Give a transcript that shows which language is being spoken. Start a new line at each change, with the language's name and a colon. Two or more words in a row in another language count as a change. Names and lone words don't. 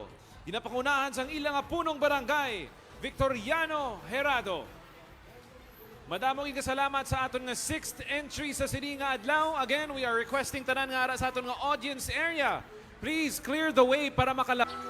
Hiligaynon: Ginapangunahan sang ilang punong barangay, Victoriano Herado. Madamong ikasalamat sa aton nga
English: 6th entry
Hiligaynon: sa sini nga adlaw.
English: Again, we are requesting
Hiligaynon: tanan nga ara sa aton nga
English: audience area. Please clear the way para makala...